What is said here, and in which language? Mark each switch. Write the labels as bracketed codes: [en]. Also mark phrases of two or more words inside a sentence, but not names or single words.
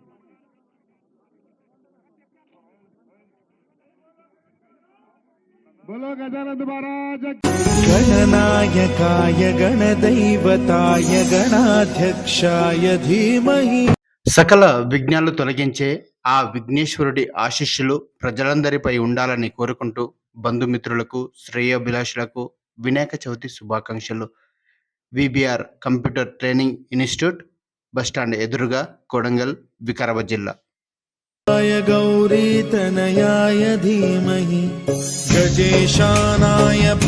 [hi] बोलो गजानंद महाराज [sa] गणनायकाय गणदैवताय गणाध्यक्षाय धीमहि [te] సకల విఘ్నాలు తొలగించే ఆ విఘ్నేశ్వరుడి ఆశీస్సులు ప్రజలందరిపై ఉండాలని కోరుకుంటూ బంధుమిత్రులకు శ్రేయోభిలాషులకు వినాయక చవితి శుభాకాంక్షలు. విబిఆర్ కంప్యూటర్ ట్రైనింగ్ ఇన్స్టిట్యూట్ బస్టాండ్ ఎదురుగా కొడంగల్ వికారాబాద్ జిల్లా. [sa] गौरीतनयाय धीमहि गजेशानाय